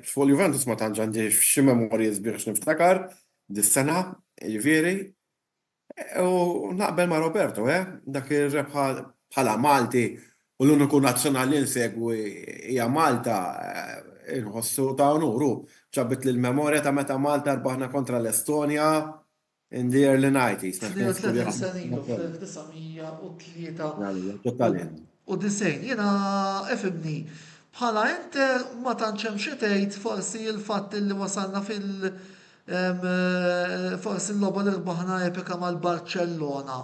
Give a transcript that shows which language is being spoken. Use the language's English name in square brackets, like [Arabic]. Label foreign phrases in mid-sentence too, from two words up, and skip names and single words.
[Maltese] Fuq Juventus ma tantx għandi xi memorji biex niftakar dis-sena, jiġifieri. U naqbel ma' Roberto, dak ir-rebħa bħala Malti u l-uniku nazzjonali nsegwi hija Malta inħossu ta' onuru. Ġabet lill-memorja ta' meta Malta rbaħna kontra l-Estonja [English] in the early 90s. [Maltese] U disejn, jiena efimni, bħala Inter ma tantx hemm xi tgħid forsi l-fatt li wasalna forsi l-logħba li rbaħna epika mal-Barcellona.